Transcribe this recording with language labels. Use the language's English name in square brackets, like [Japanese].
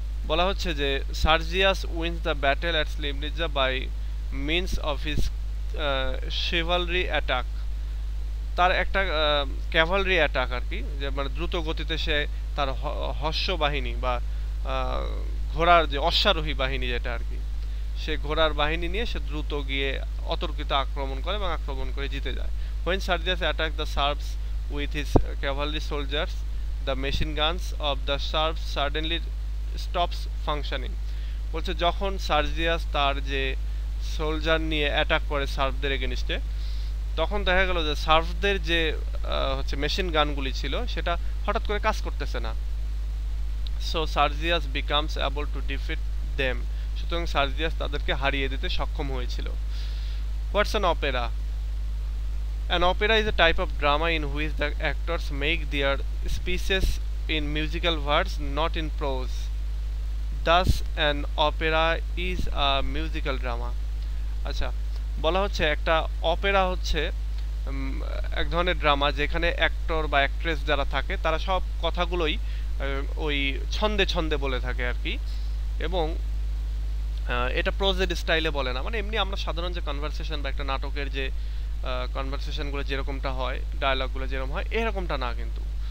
[English] বলা হচ্ছে যে Sergius wins the battle at Slivnitza by means of his chivalry attack. [Bangla] তার একটা ক্যাভালরি অ্যাটাক আর কি, যে মানে দ্রুত গতিতে সে তার হর্ষ বাহিনী বা ঘোড়ার যে অশ্বারোহী বাহিনী যেটা আর কি, সে ঘোড়ার বাহিনী নিয়ে সে দ্রুত গিয়ে অতর্কিত আক্রমণ করে এবং আক্রমণ করে জিতে যায়। [English] When Sardias attacked the Serbs with his cavalry soldiers, the machine guns of the Serbs suddenly stops functioning. [Bangla] বলছে যখন সার্জিয়াস তার যে সোলজার নিয়ে অ্যাটাক করে সার্বদের এগেনিস্টে, তখন দেখা গেল যে সার্বদের যে হচ্ছে মেশিন গানগুলি ছিল সেটা হঠাৎ করে কাজ করতেছে না। [English] so Sergius becomes able to defeat them, [Bangla] সুতরাং সার্জিয়াস তাদেরকে হারিয়ে দিতে সক্ষম হয়েছিল। [English] What's an opera? An opera is a type of drama in which the actors make their speeches in musical words, not in prose. Thus, an opera is a musical drama. [Bangla] আচ্ছা, বলা হচ্ছে একটা অপেরা হচ্ছে এক ধরনের ড্রামা যেখানে actor বা actress যারা থাকে তারা সব কথাগুলোই ওই ছন্দে ছন্দে বলে থাকে আর কি, এবং এটা প্রোজেড স্টাইলে বলে না। মানে এমনি আমরা সাধারণ যে কনভারসেশন বা একটা নাটকের যে কনভারসেশনগুলো যেরকমটা হয়, ডায়ালগগুলো যেরকম হয়, এরকমটা না কিন্তু।